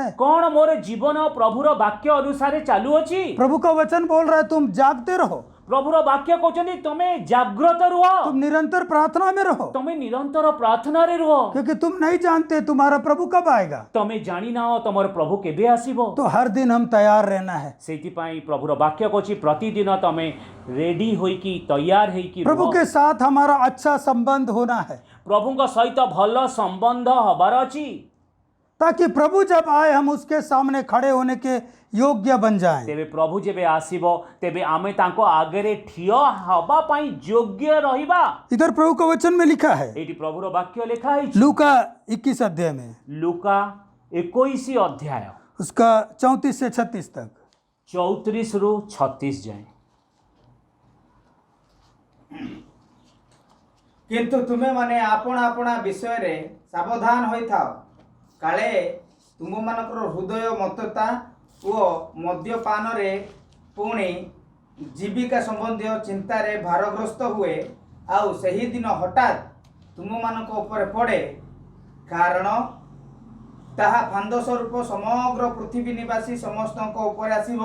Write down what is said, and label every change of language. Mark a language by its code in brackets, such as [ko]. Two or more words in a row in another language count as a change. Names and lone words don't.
[or] କଣ ମୋର ଜୀବନ ପ୍ରଭୁର ବାକ୍ୟ ଅନୁସାରେ ଚାଲୁଅଛି? [hi] प्रभु का वचन बोल रहा है तुम जागते रहो, [or] ପ୍ରଭୁର ବାକ୍ୟ କହୁଛନ୍ତି ତମେ ଜାଗ୍ରତ ରୁହ, [hi] तुम निरंतर प्रार्थना में रहो, [or] ତମେ ନିରନ୍ତର ପ୍ରାର୍ଥନାରେ ରୁହ, [hi] क्योंकि तुम नहीं जानते तुम्हारा प्रभु कब आएगा। [or] ତମେ ଜାଣିନାହ ତମର ପ୍ରଭୁ କେବେ ଆସିବ। [hi] तो हर दिन हम तैयार रहना है, [or] ସେଇଥିପାଇଁ ପ୍ରଭୁର ବାକ୍ୟ କହୁଛି ପ୍ରତିଦିନ ତମେ ରେଡି ହୋଇକି ତୟାର ହେଇକି [hi] प्रभु [or] ରୁହ। [hi] के साथ हमारा अच्छा संबंध होना है, [or] ପ୍ରଭୁଙ୍କ ସହିତ ଭଲ ସମ୍ବନ୍ଧ ହବାର ଅଛି, [hi] ताकि प्रभु जब आए हम उसके सामने खड़े होने के योग्य बन जाएं। [or] ତେବେ ପ୍ରଭୁ ଯେବେ ଆସିବ ତେବେ ଆମେ ତାଙ୍କ ଆଗରେ ଠିଆ ହେବା ପାଇଁ ଯୋଗ୍ୟ ରହିବା। [hi] इधर प्रभु का वचन में लिखा है, [or] ଏଇଠି ପ୍ରଭୁର ବାକ୍ୟ ଲେଖା ହେଇଛି [hi] लूका 21 अध्याय में [or] ଲୁକା 21 ଅଧ୍ୟାୟ [hi] उसका 34 से 36 तक। [or] 34 ରୁ 36 ଯାଏଁ। କିନ୍ତୁ ତୁମେମାନେ ଆପଣା ଆପଣା ବିଷୟରେ ସାବଧାନ ହୋଇଥାଅ, କାଳେ ତୁମମାନଙ୍କର ହୃଦୟ ମତ୍ତତା ଓ ମଦ୍ୟପାନରେ ପୁଣି ଜୀବିକା ସମ୍ବନ୍ଧୀୟ ଚିନ୍ତାରେ ଭାରଗ୍ରସ୍ତ ହୁଏ, ଆଉ ସେହିଦିନ ହଠାତ୍ ତୁମମାନଙ୍କ ଉପରେ ପଡ଼େ, କାରଣ ତାହା ଫାନ୍ଦ ସ୍ୱରୂପ ସମଗ୍ର ପୃଥିବୀ ନିବାସୀ ସମସ୍ତଙ୍କ ଉପରେ ଆସିବ।